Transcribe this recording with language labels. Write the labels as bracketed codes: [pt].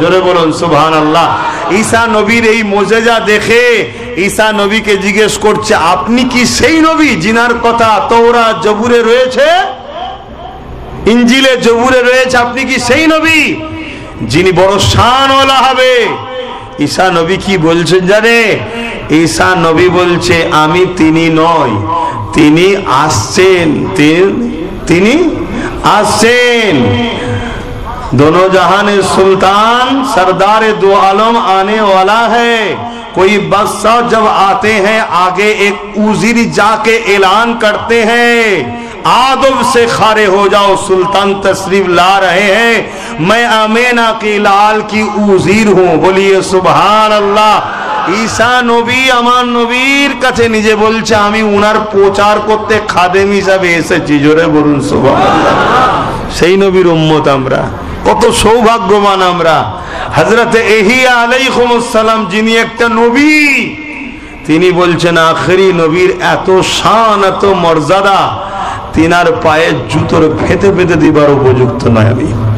[bn] জোরে বলুন সুবহানাল্লাহ। ঈসা নবীর এই মুজিজা দেখে ঈসা নবীকে জিজ্ঞেস করছে, আপনি কি সেই নবী জিনার কথা তাওরাত জবুরে রয়েছে, ইনজিলে জবুরে রয়েছে, আপনি কি সেই নবী যিনি বড় শানওয়ালা হবে? ঈসা নবী কি বলছেন জানে? ঈসা নবী বলছে, আমি তিনি নই, তিনি আসছেন, তিনি আসছেন। [hi] दोनों जहान सुल्तान सरदार दो आलम आने वाला है। कोई बादशाह जब आते हैं, आगे एक उजीर जाके ऐलान करते हैं, आदब से खारे हो जाओ, सुल्तान तशरीफ ला रहे हैं, मैं आमेना की लाल की उजीर हूँ, बोलिए सुभान अल्लाह। [bn] ঈসা নবী আমার নবীর কাছে নিজে বলছে আমি উনার প্রচার করতে খাদেম হিসাবে এসেছি, জোরে বলুন সুবহানাল্লাহ। সেই নবীর উম্মত আমরা, কত সৌভাগ্যবান আমরা। হযরত ইহইয়া আলাইহিস সালাম যিনি একটা নবী, তিনি বলছেন আখেরি নবীর এত শান, এত মর্যাদা, তিনার পায়ে জুতোর ফেতে ফেতে দিবার উপযুক্ত নয় আমি।